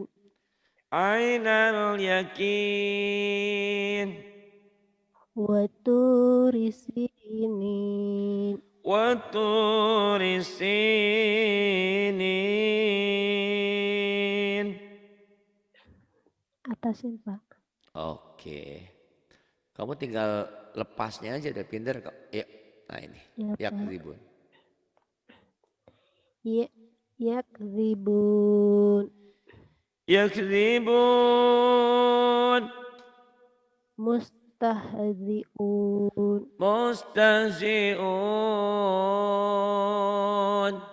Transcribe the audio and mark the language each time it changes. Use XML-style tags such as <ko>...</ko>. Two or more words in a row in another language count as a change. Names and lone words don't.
<ar>عين اليقين. وطور سينين. وطور سينين.</ar> <id>Atasin Pak. Oke. Kamu tinggal lepasnya aja, udah pinter kok. Ya, nah ini. Ya Yak Pak. ribun.</id> <ar>Yakzibun. Yakzibun. Mustahzi'un. Mustahzi'un.</ar>